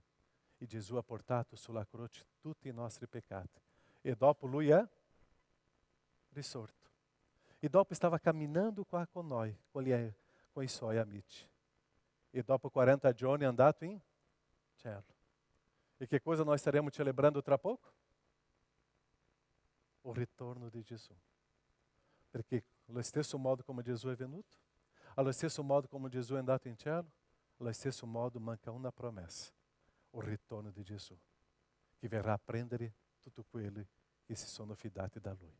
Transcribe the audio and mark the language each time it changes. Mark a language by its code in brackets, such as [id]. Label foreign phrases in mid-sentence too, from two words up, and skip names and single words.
[it] E Gesù ha portato sulla croce tutti i nostri peccati. E dopo Lui è risorto. E dopo stava camminando qua con noi, con i suoi amici. E dopo 40 giorni è andato in cielo. E che cosa [pt] nós estaremos celebrando [it] tra pouco? O ritorno di Gesù. Perché allo stesso modo come Gesù è venuto, allo stesso modo come Gesù è andato in cielo, allo stesso modo manca una promessa, o ritorno di Gesù, che verrà a prendere tutti quelli che si sono fidati da Lui.